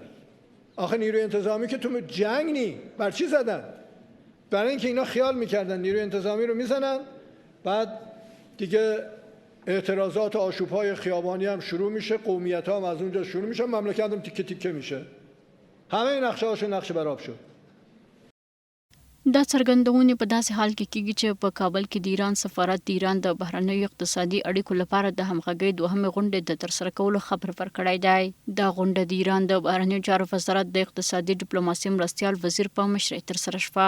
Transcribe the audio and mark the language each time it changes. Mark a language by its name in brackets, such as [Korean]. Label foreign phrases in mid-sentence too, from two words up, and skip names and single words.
[Persian] آخه نیروی انتظامی که تو جنگ نی، بر چی زدن؟ برای اینکه اینا خیال میکردن نیروی انتظامی رو میزنن، بعد دیگه اعتراضات و آشوب‌های خیابانی هم شروع میشه، قومیت‌ها هم از اونجا شروع میشن، مملکت هم تیکه تیکه میشه. همه نقشه‌هاشو نقشه براب شد. [Pashto] دا څرګندونې په داسې حال کې کیږي چې په کابل کې د ایران سفارت د ایران د بهرنیو اقتصادي اړیکو لپاره د همغږۍ دوهمې غونډې د ترسره کولو خبر ورکړی دی. دا غونډه د ایران د بهرنیو چارو وزارت د اقتصادي ډیپلوماسي مرستیال وزیر په مشرۍ ترسره شوه.